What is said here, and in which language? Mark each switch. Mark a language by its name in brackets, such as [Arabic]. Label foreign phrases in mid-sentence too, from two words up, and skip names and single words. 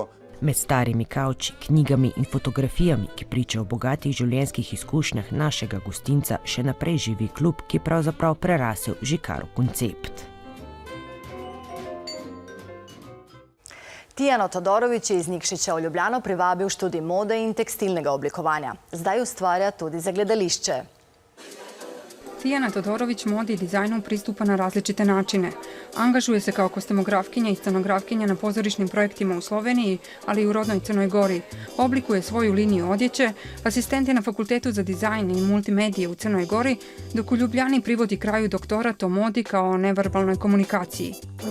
[Slovenian] Med starimi kavči, knjigami in fotografijami, ki pričajo o bogatih življenjskih izkušnjah našega gostinca, še naprej živi klub, ki je pravzaprav prerasel že kar v koncept. Tijano Todorović je iz Nikšića v Ljubljano privabil študij mode in tekstilnega oblikovanja. Zdaj ustvarja tudi za gledališče. [Serbian] Tijana Todorović modi i dizajnu pristupa na različite načine. Angažuje se kao kostimografkinja i scenografkinja na pozorišnim projektima u Sloveniji, ali i u rodnoj Crnoj Gori. Oblikuje svoju liniju odjeće, asistent je na Fakultetu za dizajn i multimedije u Crnoj Gori, dok u Ljubljani privodi kraju doktorat o modi kao neverbalnoj komunikaciji.